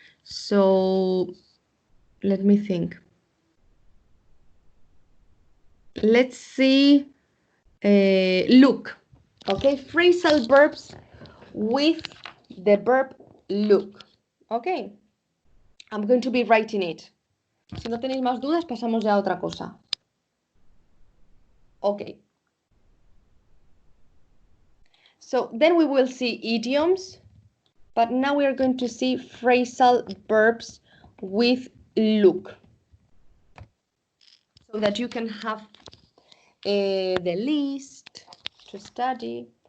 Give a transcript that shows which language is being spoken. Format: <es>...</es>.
<en>So let me think. Let's see. Look. Okay, phrasal verbs with the verb look. Okay, I'm going to be writing it.</en> <es>Si no tenéis más dudas, pasamos ya a otra cosa.</es> <en>Okay. So then we will see idioms, but now we are going to see phrasal verbs with look, so that you can have the list to study.</en>